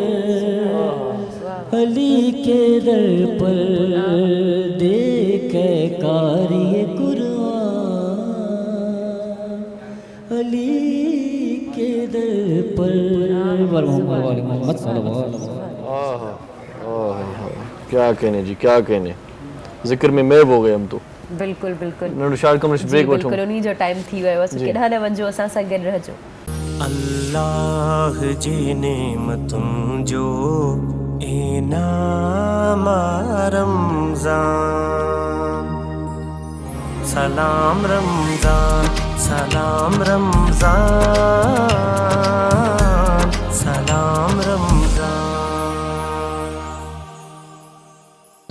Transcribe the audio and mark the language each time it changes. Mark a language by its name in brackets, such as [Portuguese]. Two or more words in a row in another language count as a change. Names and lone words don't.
[Urdu] علی کے در پر دیکھے قاری قرآن علی کے در پر محمد [Arabic] صلی اللہ علیہ وسلم [Urdu] کیا کہنے جی کیا کہنے ذکر میں محو ہو گئے ہم تو [Sindhi] बिल्कुलु बिल्कुलु नंढो [English] short commercial [Sindhi] ब्रेक वठूं बिल्कुलु उन्हीं जो टाइम थी वियो आहे केॾा न वञो असां सां गॾु रहिजो अल्लाह जी नेमतुनि जो इनाम रमज़ान सलाम रमज़ान सलाम रमज़ान सलाम रमज़ान